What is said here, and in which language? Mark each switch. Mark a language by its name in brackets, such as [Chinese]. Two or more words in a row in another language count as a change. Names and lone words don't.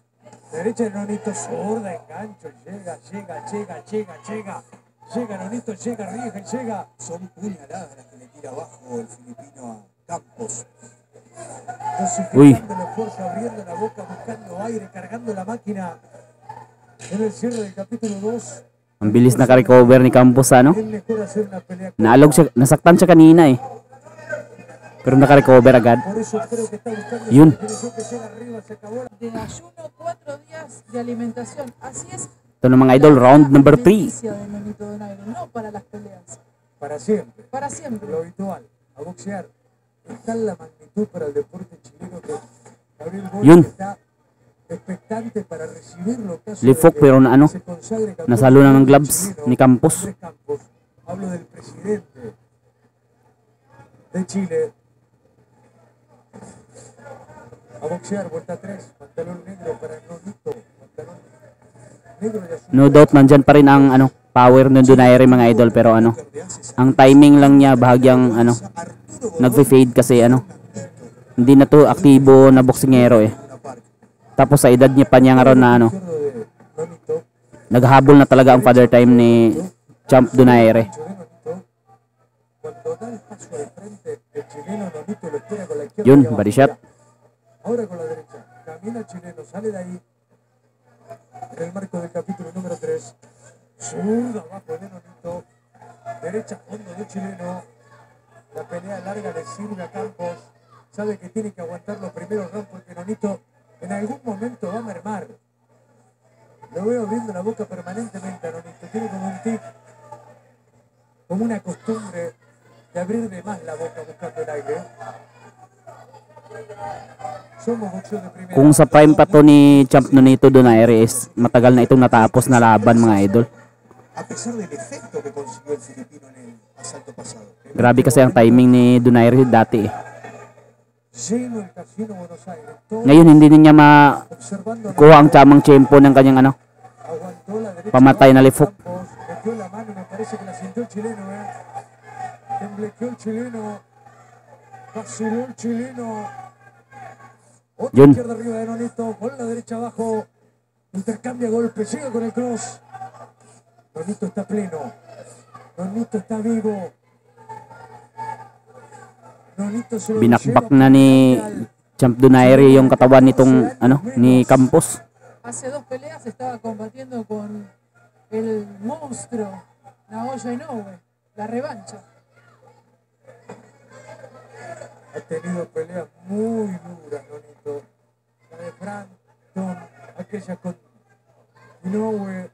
[Spanish] Derecha de Nonito, zurda, engancho, llega. Llega Nonito, llega, arriesga y llega. Son puñaladas las que le tira abajo el filipino a Campos. Dosificando el esfuerzo, abriendo la boca, buscando aire, cargando la máquina. En el cierre del capítulo 2. [Filipino] Ang bilis naka-recover ni Campos ano. [Spanish] Es mejor hacer una pelea con [Filipino] Naalog siya, nasaktan siya kanina eh. Pero naka-recover agad. [Spanish] Por eso creo que está buscando [Filipino] Yun. [Spanish] esa definición que llega arriba, se acabó la... De ayuno, 4 días de alimentación. Así es. [Filipino] Ito na mga idol, [English] round number 3. [Spanish] alimenticia de Nonito Donaire, no para las peleas. Para siempre. Para siempre. Lo habitual, a boxear. Está en la magnitud para el deporte chileno que Gabriel [Filipino] Yun. [Spanish] Boric está expectante para recibirlo. Caso [Filipino] Left [Spanish] de [Filipino] hook [Spanish] que [Filipino] pero na ano, [Spanish] se consagre campeón [Filipino] nasalo na ng [Spanish] mundial [Filipino] gloves [Spanish] chileno, [Filipino] ni Campos. [Spanish] Andrés Campos. Hablo del presidente de Chile. A boxear, vuelta 3, pantalón negro para Nonito, pantalón negro y azul. [English] No doubt [Filipino] nandyan pa rin ang ano, power ng Donaire mga idol pero ano, ang timing lang niya bahagyang ano, nagfe-fade kasi ano, hindi na to aktibo na boksingero eh. Tapos sa edad niya pa niya nga ron na ano, naghahabol na talaga ang [English] father time [Filipino] ni Champ Donaire. [Spanish] Cuando da el paso de frente, el chileno Nonito lo espera con la izquierda. [Filipino] Yun, [Spanish] y abajo. [English] body shot. [Spanish] Ahora con la derecha. Camina el chileno, sale de ahí. En el marco del capítulo número 3. Zurda abajo de Nonito. Derecha fondo del chileno. La pelea larga le sirve a Campos. Sabe que tiene que aguantar los primeros rounds porque Nonito en algún momento va a mermar. Lo veo abriendo la boca permanentemente a Nonito. Tiene como un tic, como una costumbre de abrir de más la boca buscando el aire. Somos boxeo de primera. [Filipino] Kung sa prime pa to ni Champ Nonito Donaire is matagal na itong natapos na laban mga idol. [Spanish] A pesar del efecto que consiguió el filipino en el asalto pasado. [Filipino] Grabe kasi ang timing ni Donaire dati eh. [Spanish] Lleno el casino Buenos Aires. Todo [Filipino] Ngayon hindi niya makuha [Spanish] observando [Filipino] ang tamang tempo ng kanyang ano, [Spanish] aguantó la derecha. [Filipino] pamatay na [English] left hook. [Spanish] Campos metió la mano, me parece que la sintió el chileno, Temblequeó el chileno. Vaciló el chileno. Otra [Filipino] Yun. [Spanish] izquierda arriba de Nonito, con la derecha abajo. Intercambia golpes, llega con el cross. Nonito está pleno. Nonito está vivo. Nonito se lo [Filipino] Binakbak [Spanish] lleva [Filipino] na ni [Spanish] al- [Filipino] Champ Donaire yung katawan nitong ano ni Campos. [Spanish] Hace 2 peleas estaba combatiendo con el monstruo Naoya Inoue, la revancha. Ha tenido peleas muy duras, Nonito. La de Frampton, aquella con Inoue.